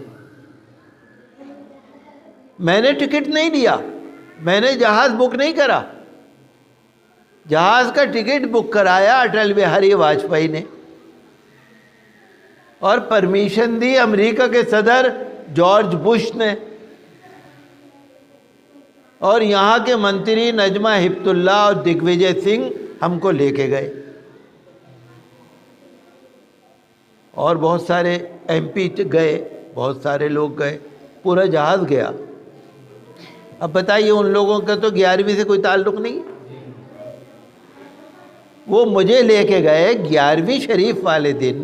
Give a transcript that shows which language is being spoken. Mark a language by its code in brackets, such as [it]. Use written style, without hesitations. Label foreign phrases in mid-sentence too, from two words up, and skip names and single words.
[ur] میں نے ٹکٹ نہیں لیا، میں نے جہاز بک نہیں کرا، جہاز کا ٹکٹ بک کرایا اٹل بہاری واجپئی نے، اور پرمیشن دی امریکہ کے صدر جارج بش نے، اور یہاں کے منتری نجمہ ہپت اللہ اور دگ وجے سنگھ ہم کو لے کے گئے، اور بہت سارے ایم پی گئے، بہت سارے لوگ گئے، پورا جہاز گیا۔ اب بتائیے ان لوگوں کا تو 11ویں سے کوئی تعلق نہیں، وہ مجھے لے کے گئے 11ویں شریف والے دن۔